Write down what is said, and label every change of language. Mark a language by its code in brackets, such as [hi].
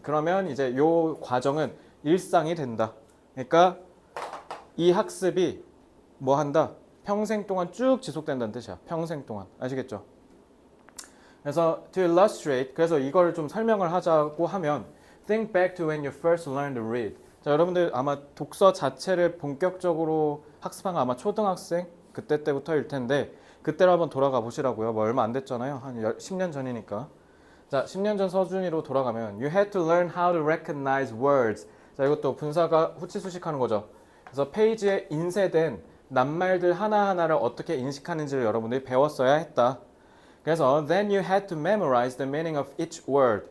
[ko] 그러면 이제 요 과정은 일상이 된다. 그러니까 이 학습이 뭐 한다? 평생 동안 쭉 지속된다는 뜻이야. 평생 동안. 아시겠죠? [en] 그래서 to illustrate, [ko] 그래서 이걸 좀 설명을 하자고 하면 [en] think back to when you first learned to read. [ko] 자, 여러분들 아마 독서 자체를 본격적으로 학습한 거 아마 초등학생 그때 때부터일 텐데 그때로 한번 돌아가 보시라고요. 뭐 얼마 안 됐잖아요. 한 10년 전이니까. 자, 10년 전 서준이로 돌아가면 [en] you had to learn how to recognize words. [ko] 자, 이것도 분사가 후치수식하는 거죠. 그래서 페이지에 인쇄된 낱말들 하나하나를 어떻게 인식하는지를 여러분들이 배웠어야 했다. [en] 그래서 then you had to memorize the meaning of each word.